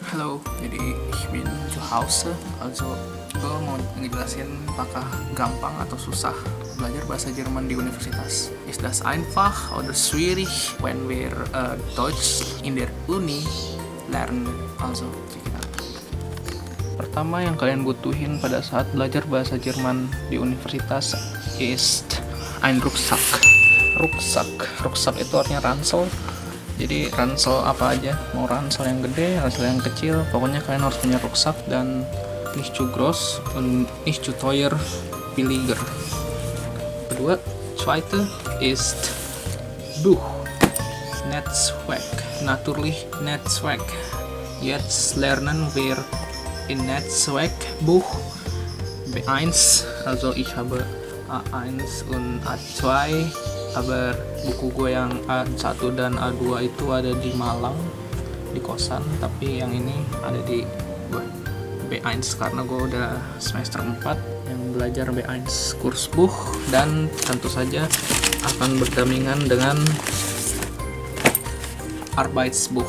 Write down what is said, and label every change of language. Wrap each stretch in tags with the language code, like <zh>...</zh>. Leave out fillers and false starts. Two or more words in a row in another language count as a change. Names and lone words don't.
<id>Halo, jadi</id> <de>ich bin zu Hause. Also,</de> <id>gue mau ngejelasin apakah gampang atau susah belajar bahasa Jerman di universitas.</id> <de>Ist das einfach oder schwierig when wir Deutsch in der Uni lernen? Also,</de> <en>check it out.</en> <id>Pertama yang kalian butuhin pada saat belajar bahasa Jerman di universitas</id> <de>ist ein Rucksack.</de> <id>Rucksack itu artinya ransel. Jadi ransel apa aja, mau ransel yang gede, ransel yang kecil, pokoknya kalian harus punya rucksack dan</id> <de>nicht zu groß und nicht zu teuer, billiger. Kedua, zweite ist Buch, Netzwerk, natürlich Netzwerk. Jetzt lernen wir in Netzwerk Buch B1, also ich habe A1 und A2, aber</de> <id>buku gue yang A1 dan A2 itu ada di Malang di kosan, tapi yang ini ada di gue B1 karena gue udah semester 4 yang belajar B1 Kursbuch, dan tentu saja akan berdampingan dengan Arbeitsbuch.</id>